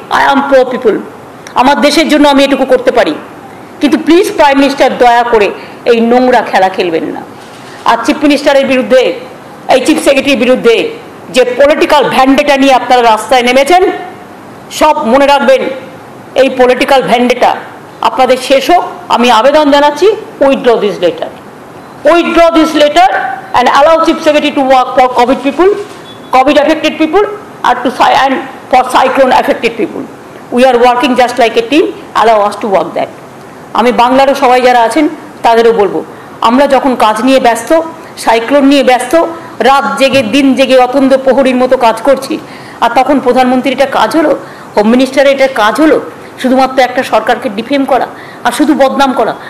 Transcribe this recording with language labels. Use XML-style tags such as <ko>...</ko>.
<en>I am pro people,</en> <bn>আমার দেশের জন্য আমি এটুকু করতে পারি। কিন্তু প্লিজ প্রাইম মিনিস্টার দয়া করে এই নোংরা খেলা খেলবেন না। আর চিফ মিনিস্টারের বিরুদ্ধে, এই চিফ সেক্রেটারির বিরুদ্ধে যে পলিটিক্যাল ভ্যান্ডেটা নিয়ে আপনারা রাস্তায় নেমেছেন, সব মনে রাখবেন, এই পলিটিক্যাল ভ্যান্ডেটা আপনাদের শেষ হোক। আমি আবেদন জানাচ্ছি,</bn> <en>Withdraw this letter, withdraw this letter and allow chief secretary to work for COVID people, COVID affected people, and for cyclone affected people. We are working just like a team, allow us to work that.</en> <bn>আমি বাংলারও সবাই যারা আছেন তাদেরও বলবো, আমরা যখন কাজ নিয়ে ব্যস্ত, সাইক্লোন নিয়ে ব্যস্ত, রাত জেগে দিন জেগে অতন্দ্র প্রহরীর মতো কাজ করছি, আর তখন প্রধানমন্ত্রীর এটা কাজ হলো, হোম মিনিস্টারের এটা কাজ হলো শুধুমাত্র একটা সরকারকে ডিফেম করা আর শুধু বদনাম করা।</bn>